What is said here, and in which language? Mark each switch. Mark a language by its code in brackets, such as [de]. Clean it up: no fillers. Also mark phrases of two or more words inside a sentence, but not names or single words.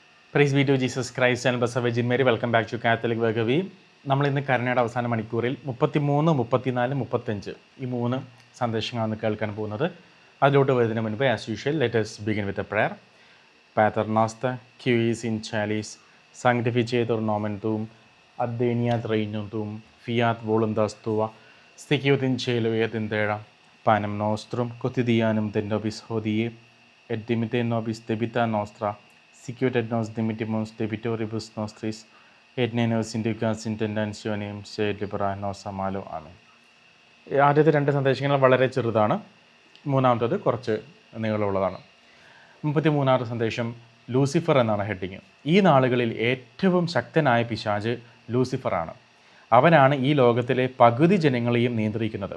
[en] Praise be to Jesus Christ and Blessed Virgin Mary. Welcome back to Catholic Vegavi. [ml] നമ്മളിന്ന് കരുണയുടെ അവസാന മണിക്കൂറിൽ 33, 34, 35 ഈ 3 സന്ദേശങ്ങളാണ് കേൾക്കാൻ പോകുന്നത്. അതിലോട്ട് വരുന്നതിന് മുൻപ് [en] as usual let us begin with a prayer. [la] Pater noster, qui es in caelis, sanctificetur nomen tuum, adveniat regnum tuum, fiat voluntas tua, sicut in cielo et in terra. Panem nostrum quotidianum de nobis hodie, et dimitte nobis debita nostra, sicut et nos dimittimus debitoribus nostris, et ne nos inducas in tentationem, sed libera nos a malo. ആമേൻ. [ml] ആദ്യത്തെ 2 സന്ദേശങ്ങൾ വളരെ ചെറുതാണ്, മൂന്നാമത്തേത് കുറച്ച് നീളമുള്ളതാണ്. 33ാമത്തെ സന്ദേശം ലൂസിഫർ എന്നാണ് ഹെഡിങ്. ഈ നാളുകളിൽ ഏറ്റവും ശക്തനായ പിശാച് ലൂസിഫറാണ്. അവനാണ് ഈ ലോകത്തിലെ പകുതി ജനങ്ങളെയും നിയന്ത്രിക്കുന്നത്.